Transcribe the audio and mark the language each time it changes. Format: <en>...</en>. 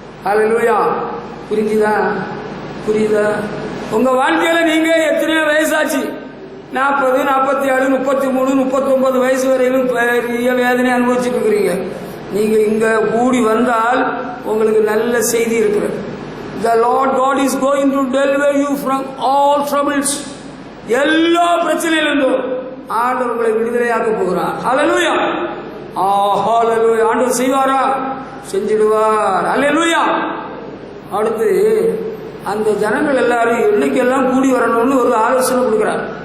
<ta>அல்லேலூயா. புரிஞ்சுதா? புரியுதா? உங்க வாழ்க்கையில நீங்க எத்தனையோ வயசாச்சு, 40, 47, 33, 39 வயசு வரையிலும் பெரிய வேதனை அனுபவிச்சுட்டு இருக்கிறீங்க. நீங்க இங்க கூடி வந்தால் உங்களுக்கு நல்ல செய்தி இருக்கிறது.</ta> <en>The Lord God is going to deliver you from all troubles.</en> <ta>எல்லா பிரச்சனையிலிருந்தும் ஆண்டவர் உங்களை விடுதலையாக்க போகிறார். ஹல்லேலூயா. ஹல்லேலூயா. ஆண்டவர் செய்வாரா? செஞ்சிடுவார். ஹல்லேலூயா. அடுத்து அந்த ஜனங்கள் எல்லாரும் என்னைக்கெல்லாம் கூடி வரணும்னு ஒரு ஆலோசனை கொடுக்கிறார்.</ta>